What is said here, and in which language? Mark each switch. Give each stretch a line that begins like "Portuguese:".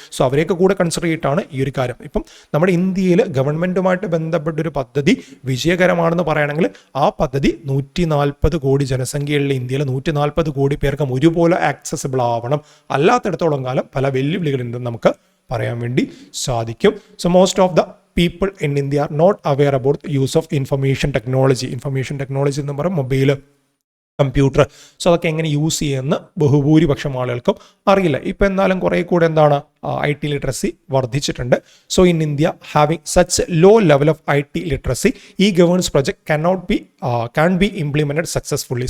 Malayalam: So അവരെയൊക്കെ കൂടെ consider ചെയ്തിട്ടാണ് ഈ ഒരു കാര്യം. ഇപ്പം നമ്മുടെ ഇന്ത്യയിൽ ഗവൺമെൻറ്റുമായിട്ട് ബന്ധപ്പെട്ടൊരു പദ്ധതി വിജയകരമാണെന്ന് പറയുകയാണെങ്കിൽ ആ പദ്ധതി 140 കോടി ജനസംഖ്യയുള്ള ഇന്ത്യയിലെ 140 കോടി പേർക്ക് ഒരുപോലെ ആക്സസിബിൾ ആവണം. അല്ലാത്തിടത്തോളം കാലം പല വെല്ലുവിളികളുണ്ടെന്ന് നമുക്ക് പറയാൻ വേണ്ടി സാധിക്കും.
English: So most of the people in India are not aware about the use of information technology.
Malayalam: Information technology എന്ന് പറയുമ്പോൾ മൊബൈൽ, കമ്പ്യൂട്ടർ, സോ അതൊക്കെ എങ്ങനെ യൂസ് ചെയ്യുന്ന ബഹുഭൂരിപക്ഷം ആളുകൾക്കും അറിയില്ല. ഇപ്പം എന്നാലും കുറേ കൂടെ എന്താണ് IT ലിറ്ററസി വർദ്ധിച്ചിട്ടുണ്ട്.
English: So in India having such low level of IT literacy e governance project can be implemented successfully.